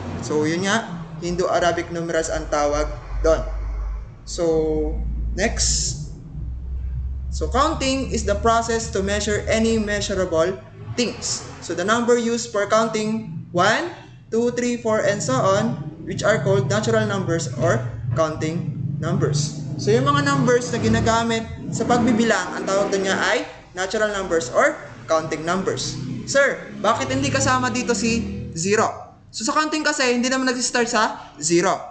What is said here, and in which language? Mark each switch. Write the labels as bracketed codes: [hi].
[tl] So, yun nga, Hindu-Arabic numerals ang tawag doon. [en] So, next. So, counting is the process to measure any measurable things. So, the number used for counting 1, 2, 3, 4, and so on, which are called natural numbers or counting numbers. [tl] So, yung mga numbers na ginagamit sa pagbibilang, ang tawag doon niya ay [en] natural numbers or counting numbers. [tl] Sir, bakit hindi kasama dito si 0? So, sa counting kasi, hindi naman nag-start sa 0.